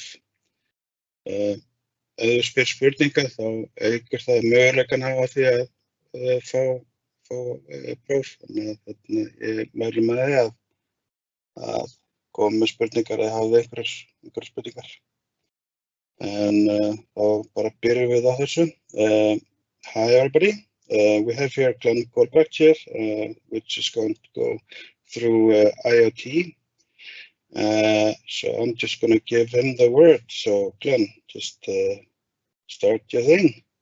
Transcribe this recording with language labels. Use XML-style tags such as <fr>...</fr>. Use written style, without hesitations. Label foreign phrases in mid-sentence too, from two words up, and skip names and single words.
<is>Ef þú spyr spurninga þá eykur það möguleikann á því að fá próf. Þannig að ég mæli með því að koma með spurningar eða hafa einhverjar spurningar. En þá bara byrjum við á þessu.</is> <en>Hi everybody. We have here Glen here, which is going to go through IoT. So I'm just going to give him the word. So Glen, just start your thing.</en>